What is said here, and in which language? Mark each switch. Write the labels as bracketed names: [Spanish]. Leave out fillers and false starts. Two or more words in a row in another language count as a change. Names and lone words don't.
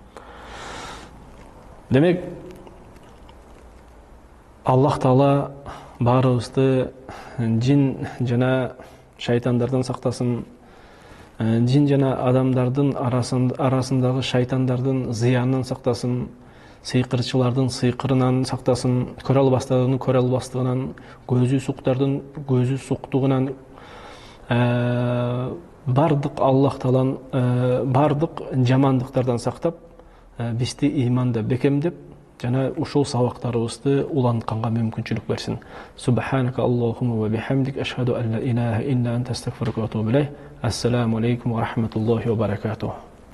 [Kyrgyz] Демек, Аллах Таала баарыбызды жин жана шайтандардан сактасын, жин жана адамдардын арасындагы шайтандардын зыянынан сактасын, сыйкырчылардын сыйкырынан сактасын, көрө албастардын көрө албастыгынан, көзү суктардын көзү суктугунан, бардык Аллах Таалан бардык жамандыктардан сактап, бизди иманда бекемдеп, жана ушул сабактарыбызды улантканга мүмкүнчүлүк берсин. [Arabic] سبحانك اللهم وبحمدك أشهد أن لا إله إلا أنت أستغفرك وأتوب إليك. السلام عليكم ورحمة الله وبركاته.